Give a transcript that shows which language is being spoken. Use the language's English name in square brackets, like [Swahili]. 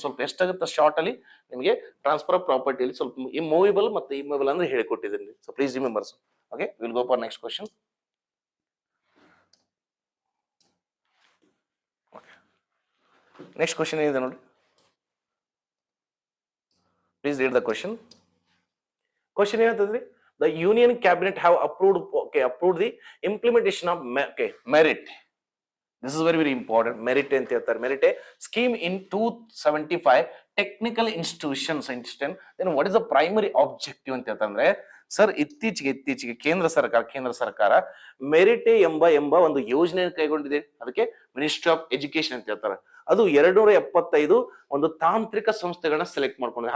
[Kannada] ಸ್ವಲ್ಪ ಎಷ್ಟಾಗುತ್ತೆ ಶಾರ್ಟ್ ಅಲ್ಲಿ ನಿಮಗೆ ಟ್ರಾನ್ಸ್ಫರ್ ಆಫ್ ಪ್ರಾಪರ್ಟಿಯಲ್ಲಿ ಸ್ವಲ್ಪ ಮೂವೇಬಲ್ ಮತ್ತೆ ಇಮ್ಮೂವೇಬಲ್ ಅಂದ್ರೆ ಹೇಳಿಕೊಟ್ಟಿದ್ದೀನಿ. [English] So please remember. Okay, will go for next question. Next question [Kannada] ಏನಿದೆ ನೋಡಿ, [English] Please read the question. [Kannada] Question ಏನಂತಂದ್ರಿ? [English] The Union Cabinet have approved the implementation of merit. This is very important. [Kannada] Merit ಅಂತ ಹೇಳ್ತಾರೆ. [English] Merit scheme in 275 technical institutions. Then what is the primary objective [Kannada] ಅಂತ ಹೇಳ್ತಾರೆ? Sir ಇತ್ತೀಚೆಗೆ ಕೇಂದ್ರ ಸರ್ಕಾರ merit ಎಂಬ ಒಂದು ಯೋಜನೆ ಕೈಗೊಂಡಿದೆ. ಅದಕ್ಕೆ ಮಿನಿಸ್ಟ್ರಿ ಆಫ್ ಎಜುಕೇಶನ್ ಅಂತ ಹೇಳ್ತಾರೆ. ಅದು 275 ಒಂದು ತಾಂತ್ರಿಕ ಸಂಸ್ಥೆಗಳನ್ನ ಸೆಲೆಕ್ಟ್ ಮಾಡ್ಕೊಂಡಿದೆ.